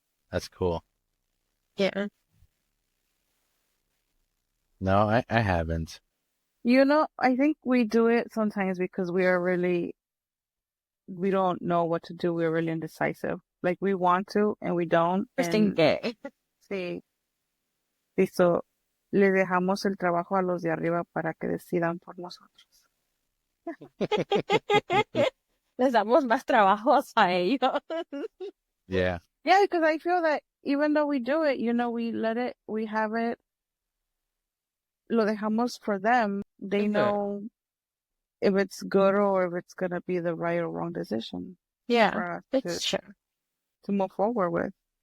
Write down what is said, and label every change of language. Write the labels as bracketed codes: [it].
[en] That's cool. Yeah. No, I haven't. I think we do it sometimes because we don't know what to do. We're really indecisive. Like we want to and we don't. Interesting And day. [es] sí, so le dejamos el trabajo a los de arriba para que decidan por nosotros. Les damos más trabajos a ellos. [en] Yeah. Yeah, because I feel that even though we do it, we have it, [es] lo dejamos [en] for them. They Mhm. know if it's good or if it's going to be the right or wrong decision Yeah, for us it's true. to move forward with.